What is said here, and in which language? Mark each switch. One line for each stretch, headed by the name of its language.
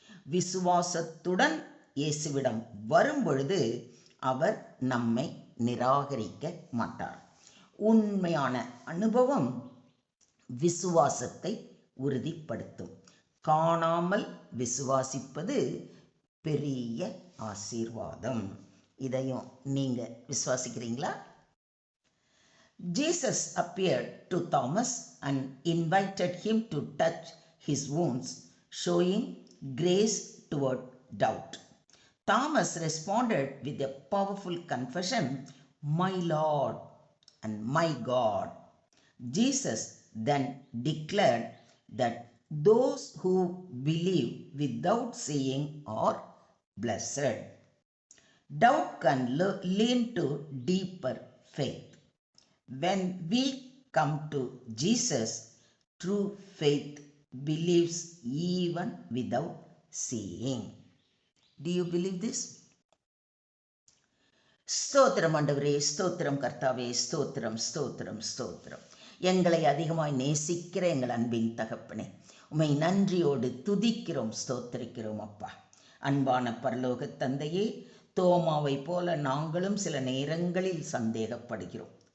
Tamil: விசுவாசத்துடன் இயேசுவிடம் வரும்பொழுது அவர் நம்மை நிராகரிக்க மாட்டார். உண்மையான அனுபவம் விசுவாசத்தை உறுதிப்படுத்தும். காணாமல் விசுவாசிப்பது பெரிய ஆசீர்வாதம். இதையும் நீங்க விசுவாசிக்கிறீங்களா?
English: Jesus appeared to Thomas and invited him to touch his wounds, showing grace toward doubt. Thomas responded with a powerful confession, "My Lord and my God." Jesus then declared that those who believe without seeing are blessed. Doubt can lead to deeper faith. When we come to Jesus, true faith believes even without seeing. Do you believe this?
Tamil: ஸ்தோத்திரம் ஆண்டவரே, ஸ்தோத்திரம் கர்த்தாவே, ஸ்தோத்திரம் ஸ்தோத்திரம் ஸ்தோத்திரம். எங்களை அதிகமாய் நேசிக்கிற எங்கள் அன்பின் தகப்பனே, உம்மை நன்றியோடு துதிக்கிறோம், ஸ்தோத்திரிக்கிறோம் அப்பா. அன்பான பரலோக தந்தையே, தோமாவை போல நாங்களும் சில நேரங்களில் சந்தேகப்படுகிறோம்.